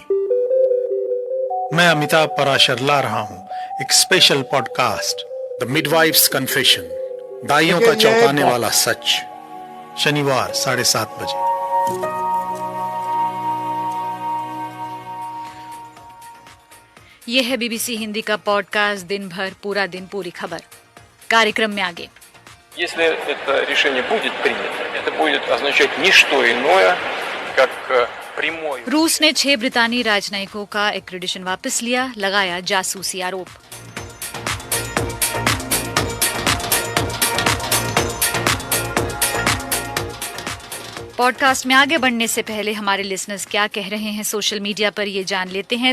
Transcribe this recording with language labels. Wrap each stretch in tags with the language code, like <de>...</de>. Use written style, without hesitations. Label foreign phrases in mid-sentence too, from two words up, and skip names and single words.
<hi>मैं अमिताभ पराशर ला रहा हूं एक</hi> <en>special podcast,</en> <hi>द मिडवाइफ्स कन्फेशन, दाइयों का चौंकाने वाला सच, शनिवार 7:30 बजे। यह है बीबीसी हिंदी का पॉडकास्ट दिन भर पूरा दिन पूरी खबर। कार्यक्रम में आगे,</hi> <ru>Если это решение будет принято, это будет означать не что иное, как прямой.</ru> <hi>रूस ने 6 ब्रितानी राजनयिकों का एक्रेडिशन वापस लिया, लगाया जासूसी आरोप। पॉडकास्ट में आगे बढ़ने से पहले हमारे लिसनर्स क्या कह रहे हैं</hi> <en>social media</en> <hi>पर ये जान लेते हैं।</hi>